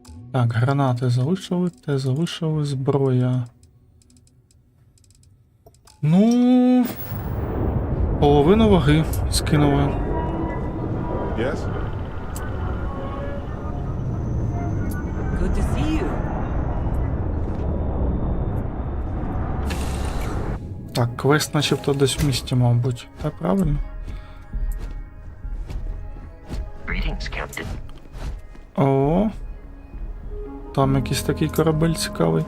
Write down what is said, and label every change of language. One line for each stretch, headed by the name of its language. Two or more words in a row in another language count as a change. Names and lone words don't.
Ukrainian: Так, гранати залишили, те залишили, зброя. Ну, половину ваги скинули.
English: Yes? Good to see you.
Ukrainian: Так, квест начебто десь в місті, мабуть. Так, правильно?
English: Greetings, Captain.
Ukrainian: О, там якийсь такий корабель цікавий.